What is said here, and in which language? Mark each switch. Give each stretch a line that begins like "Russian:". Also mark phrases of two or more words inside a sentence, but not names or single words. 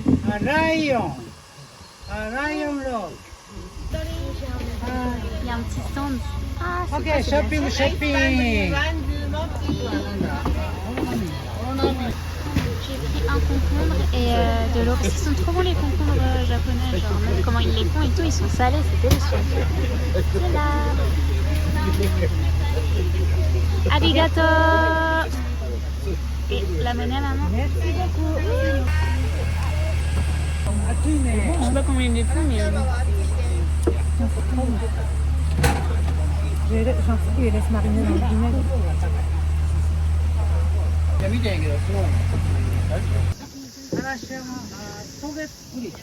Japanese: ライオン。ライオンロード。
French: Il y a un petit stand. Ah, c'est Ok, pas, c'est shopping, bien. shopping. J'ai pris un concombre et de l'eau. Parce qu'ils sont trop bons les concombres japonais. Genre, même comment ils les font et tout, ils sont salés, c'est délicieux. C'est là. Arigato. Et la monnaie, maman. Merci beaucoup. Je sais pas comment ils les font, mais. J'en fous qu'ils les laissent mariner dans le vinaigre.
Japanese: いや見てんやけど、そう嵐山渡月ブリッジ。